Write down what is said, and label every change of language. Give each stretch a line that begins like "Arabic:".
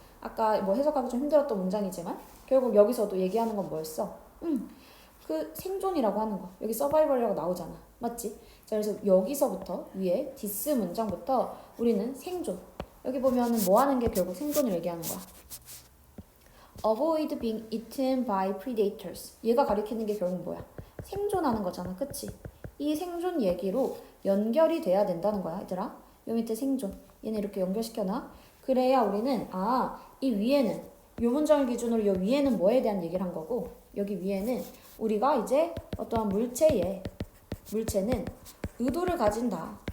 Korean: 아까 뭐 해석하기 좀 힘들었던 문장이지만 결국 여기서도 얘기하는 건 뭐였어? 그 생존이라고 하는 거. 여기 서바이벌이라고 나오잖아. 맞지? 자, 그래서 여기서부터 위에 디스 문장부터 우리는 생존. 여기 보면은 뭐 하는 게 결국 생존을 얘기하는 거야.
English: Avoid being eaten by predators.
Korean: 얘가 가리키는 게 결국 뭐야? 생존하는 거잖아. 그치? 이 생존 얘기로 연결이 돼야 된다는 거야, 얘들아. 요 밑에 생존. 얘네 이렇게 연결시켜놔. 그래야 우리는 이 위에는 요 문장을 기준으로 요 위에는 뭐에 대한 얘기를 한 거고 여기 위에는 우리가 이제 어떠한 물체는 의도를 가진다.